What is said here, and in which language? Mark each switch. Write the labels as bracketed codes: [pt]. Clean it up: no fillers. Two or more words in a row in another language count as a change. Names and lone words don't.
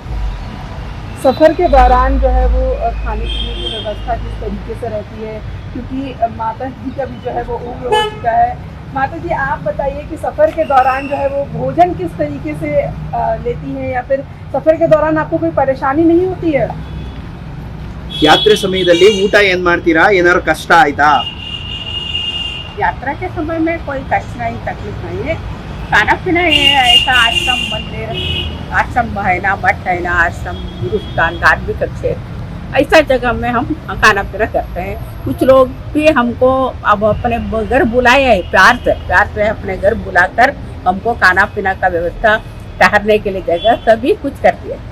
[hi] सफ़र के दौरान जो है वो खाने पीने की व्यवस्था किस तरीके से रहती है, क्योंकि माता जी का भी जो है वो उम्र हो चुका है। माता जी आप बताइए कि सफ़र के दौरान जो है वो भोजन किस तरीके से लेती हैं, या फिर सफ़र के दौरान आपको कोई परेशानी नहीं होती है? [kn] ಯಾತ್ರೆ ಸಮಯದಲ್ಲಿ ಊಟ ಏನ್ ಮಾಡ್ತೀರಾ, ಏನಾದ್ರು ಕಷ್ಟ ಆಯ್ತಾ? [hi] यात्रा के समय में कोई कष्ट नहीं, तकलीफ नहीं है। खाना पीना ये ऐसा आश्रम मंदिर, आश्रम है ना, मठ है ना, आश्रम गुरुस्थान धार्मिक क्षेत्र, ऐसा जगह में हम खाना पीना करते हैं। कुछ लोग भी हमको अब अपने घर बुलाए हैं, प्यार से अपने घर बुलाकर हमको खाना पीना का व्यवस्था, ठहरने के लिए जगह सभी कुछ करती है।